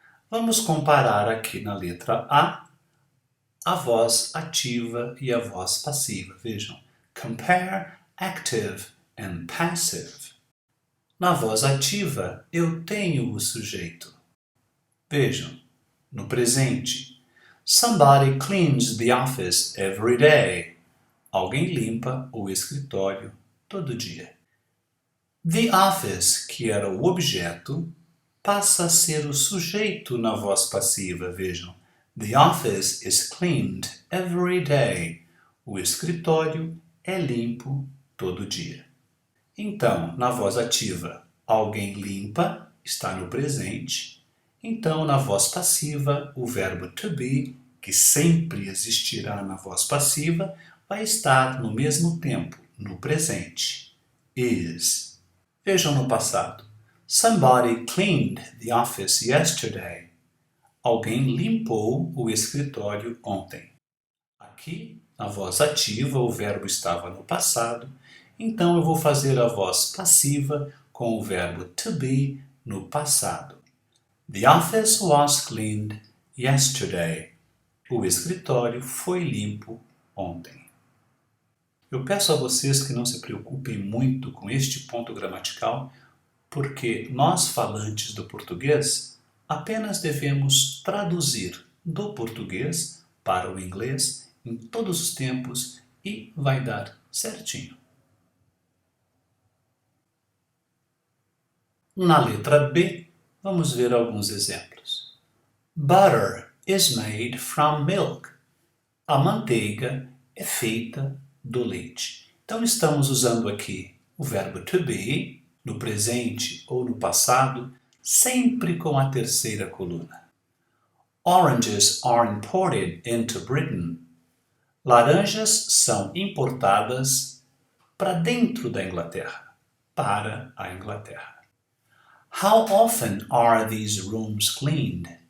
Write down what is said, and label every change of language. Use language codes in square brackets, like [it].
[pt] Vamos comparar aqui na letra a voz ativa e a voz passiva. Vejam, [en] compare active and passive. [pt] Na voz ativa, eu tenho o sujeito. Vejam, no presente, [en] somebody cleans the office every day. [pt] Alguém limpa o escritório todo dia. [en] The office, [pt] que era o objeto, passa a ser o sujeito na voz passiva. [en] Vejam, the office is cleaned every day. [pt] O escritório é limpo todo dia. Então, na voz ativa, alguém limpa, está no presente. Então, na voz passiva, o verbo to be, que sempre existirá na voz passiva, vai estar no mesmo tempo, no presente. Is. Vejam no passado. [en] Somebody cleaned the office yesterday. [pt] Alguém limpou o escritório ontem. Aqui, na voz ativa, o verbo estava no passado, então eu vou fazer a voz passiva com o verbo to be no passado. [en] The office was cleaned yesterday. [pt] O escritório foi limpo ontem. Eu peço a vocês que não se preocupem muito com este ponto gramatical, porque nós, falantes do português, apenas devemos traduzir do português para o inglês em todos os tempos e vai dar certinho. Na letra B, vamos ver alguns exemplos. [en] Butter is made from milk. [pt] A manteiga é feita do leite. Então estamos usando aqui o verbo to be, no presente ou no passado, sempre com a terceira coluna. [en] Oranges are imported into Britain. [pt] Laranjas são importadas para dentro da Inglaterra, para a Inglaterra. [en] How often are these rooms cleaned?